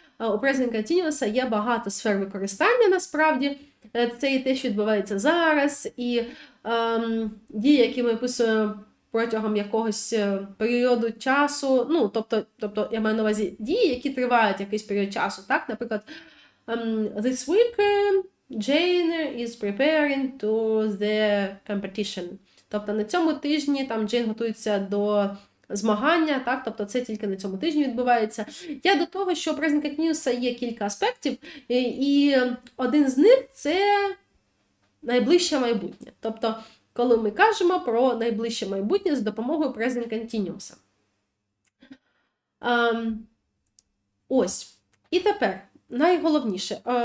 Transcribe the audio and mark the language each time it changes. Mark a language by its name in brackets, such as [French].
[Ukrainian] У present continuous є багато сфер використання, насправді. Це і те, що відбувається зараз, і дії, які ми описуємо протягом якогось періоду часу, ну, тобто я маю на увазі дії, які тривають якийсь період часу, так? Наприклад, [English] this week Jane is preparing to the competition. [Ukrainian] Тобто на цьому тижні там Джейн готується до змагання, так? Тобто це тільки на цьому тижні відбувається. Я до того, що у present continuous є кілька аспектів, і один з них – це найближче майбутнє. Тобто, коли ми кажемо про найближче майбутнє з допомогою present continuous. Ось. І тепер, найголовніше.